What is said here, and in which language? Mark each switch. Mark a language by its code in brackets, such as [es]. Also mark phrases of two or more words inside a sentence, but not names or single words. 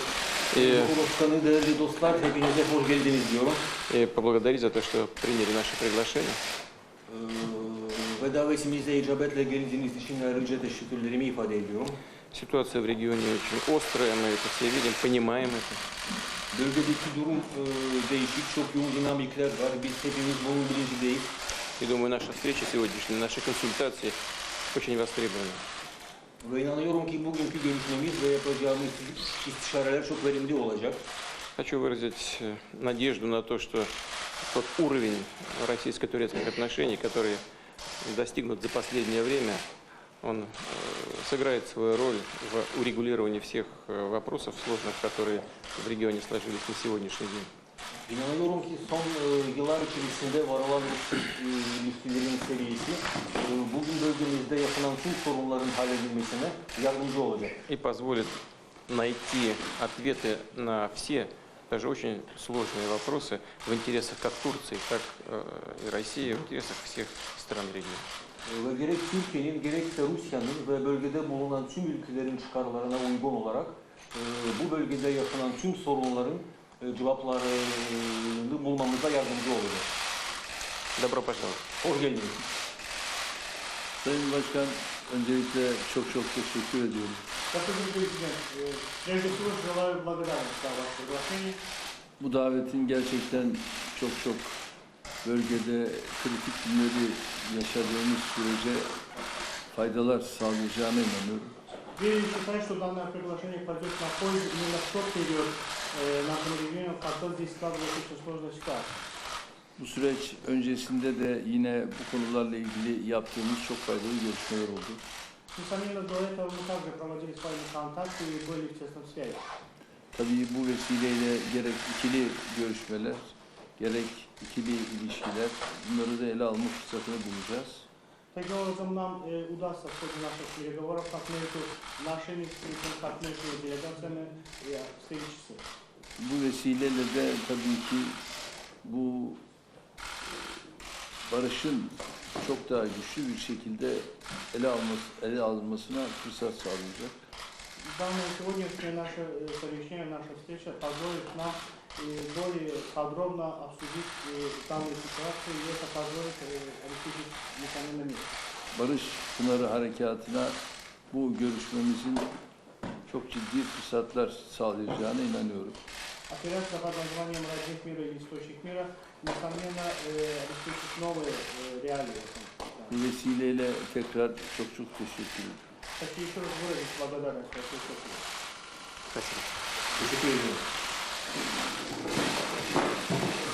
[tr] Cumhurbaşkanı, değerli dostlar, hepinize hoş geldiniz diyorum. [ru] и поблагодарить за то, что приняли наше приглашение. [tr] Ve davetimize icabetle geldiğiniz için ayrıca teşekkürlerimi ifade ediyorum. [ru] Ситуация в регионе очень острая, мы это все видим, понимаем это. [tr] Bölgedeki durum değişik, çok yoğun dinamikler var. Biz hepimiz bunun bilincindeyiz. [ru] И думаю, наша встреча сегодняшняя, наши консультации очень востребованы. [tr] Ve inanıyorum ki bugünkü görüşmemiz ve yapacağımız istişareler çok verimli olacak. [ru] Хочу выразить надежду на то, что тот уровень российско-турецких отношений, который достигнут за последнее время, он сыграет свою роль в урегулировании всех вопросов сложных, которые в регионе сложились на сегодняшний день. [tr] İnanıyorum ki son yıllar içerisinde varılan ilişkilerin seviyesi bugün bölgemizde yaşanan tüm sorunların halledilmesine yardımcı olacak. [ru] И позволит найти ответы на все, даже очень сложные вопросы в интересах как Турции, так и России, в интересах всех стран региона. [tr] Ve gerek Türkiye'nin gerekse Rusya'nın ve bölgede bulunan tüm ülkelerin çıkarlarına uygun olarak bu bölgede yaşanan tüm sorunların cevaplarını bulmamıza yardımcı olacak. [ru] Добро пожаловать. [tr] Hoş geldiniz. Sayın Başkan, öncelikle çok teşekkür ediyorum. [ru] Господин президент, прежде всего желаю благодарность за ваше приглашение. [tr] Bu davetin gerçekten çok bölgede kritik günleri yaşadığımız sürece faydalar sağlayacağına inanıyorum. [ru] Я считаю, что данное приглашение пойдет на пользу именно в тот период нашему региону, когда здесь складывается очень сложная ситуация. [tr] Bu süreç öncesinde de yine bu konularla ilgili yaptığımız çok faydalı görüşmeler oldu. [ru] Несомненно, до этого мы также проводили с вами контакты и были в тесном связи. [tr] Tabii bu vesileyle gerek ikili görüşmeler, gerek ikili ilişkiler, bunları da ele alma fırsatını bulacağız. [ru] Таким образом, нам удастся в ходе наших переговоров как между нашими, как между делегациями и встречи. [tr] Bu vesileyle de tabii ki bu barışın çok daha güçlü bir şekilde ele alınmasına fırsat sağlayacak. [ru] Данное сегодняшнее наше совещание, наша встреча позволит нам более подробно обсудить данную ситуацию и это позволит обеспечить несомненно мир. [tr] Barış Pınarı Harekatı'na bu görüşmemizin çok ciddi fırsatlar sağlayacağına inanıyorum. [ru] Операция под названием «Родник мира» или «Источник мира» несомненно обеспечит новые реалии. [tr] Bu vesileyle tekrar çok teşekkür ederim. [ru] Хочу еще раз выразить благодарность за все, что Спасибо. [tr] Teşekkür ediyorum.